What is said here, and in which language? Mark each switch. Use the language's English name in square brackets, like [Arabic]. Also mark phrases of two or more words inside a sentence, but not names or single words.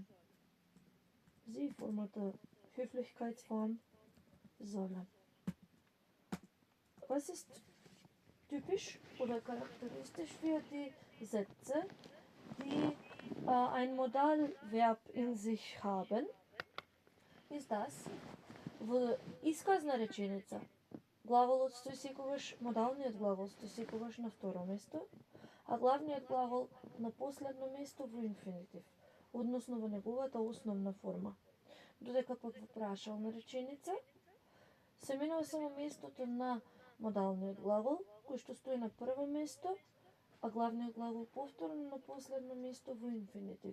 [German] Sie формата Höflichkeitsform sollen. Was ist typisch oder charakteristisch für die Sätze, die ein Modalverb in sich haben, ist das, [Macedonian] во исказна реченица главолот стои секогаш, модалниот главол стои секогаш на второ место, а главниот главол на последно место во инфинитив, односно во неговата основна форма. Додека пак во прашална реченица се менува само местото на модалниот главол, кој што стои на прво место, а главниот главол повторно на последно место во инфинитив.